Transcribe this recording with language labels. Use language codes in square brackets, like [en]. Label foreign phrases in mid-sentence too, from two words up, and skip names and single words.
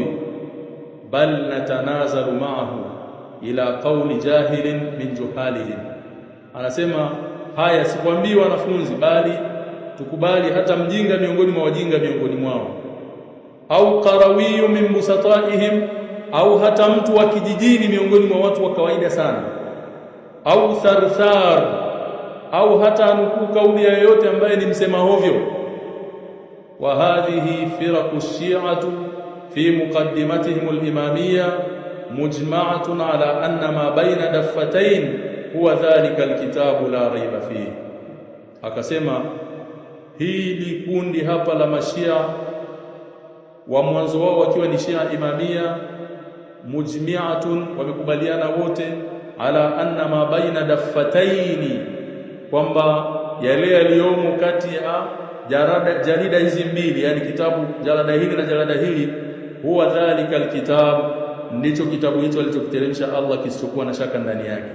[ar] بل نتنزل معه إلى قول جاهل من جهالهم, [sw] anasema haya sikwambii wanafunzi, bali tukubali hata mjinga miongoni mwa wajinga miongoni mwao. [ar] أو قروي من بسطائهم, [sw] au hata mtu wa kijijini miongoni mwa watu wa kawaida sana. [ar] أو ثرثار, [sw] au hata nukuu kauli yoyote ambaye ni msema hovyo. [ar] وهذه فرق الشيعة في مقدمتهم الإمامية مجمعة على أن ما بين الدفتين هو ذلك الكتاب لا ريب فيه. [sw] Akasema hili kundi hapa la mashia wa mwanzo wao wakiwa ni Shia Imamia, mujmi'atun, wamekubaliana wote, [ar] على أن ما بين الدفتين, [sw] kwamba yale yaliyomo kati ya jarida hizi mbili, yani kitabu jalada hili na jalada hili, [ar] هو ذلك الكتاب, [sw] ndicho kitabu hicho alichokiteremsha Allah kisichokuwa na shaka ndani yake.